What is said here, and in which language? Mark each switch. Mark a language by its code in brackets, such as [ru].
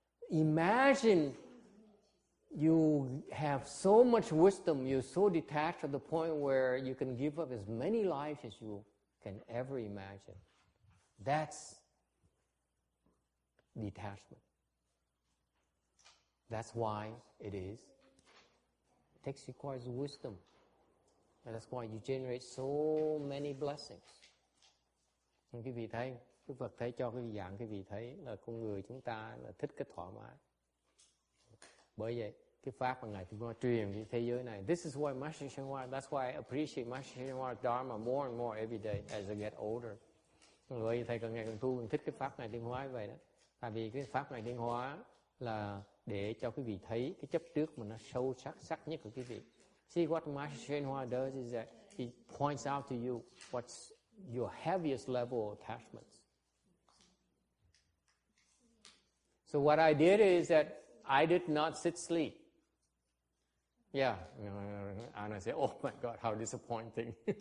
[en] Imagine you have so much wisdom, you're so detached to the point where you can give up as many lives as you can ever imagine. That's detachment. That's why it requires wisdom. And that's why you generate so many blessings. [vi] Quý vị thấy, Đức Phật thấy cho quý vị dạng, quý vị thấy là con người chúng ta là thích cái thỏa mãn. Bởi vậy, cái pháp mà Ngài Trung Hoa truyền với thế giới này, [en] this is why Master Shen Hoa, that's why I appreciate Master Shen Hoa's Dharma more and more every day as I get older. [vi] Bởi vì thầy càng ngày càng tu, mình thích cái pháp Ngài Trung Hoa vậy đó. Tại vì cái pháp Ngài Trung Hoa là để cho quý vị thấy cái chấp trước mà nó sâu sắc nhất của quý vị. [en] See what Master Shen Hoa does is that he points out to you what's your heaviest level of attachments. So what I did is that I did not sit sleep. Yeah, and I say, oh my God, how disappointing.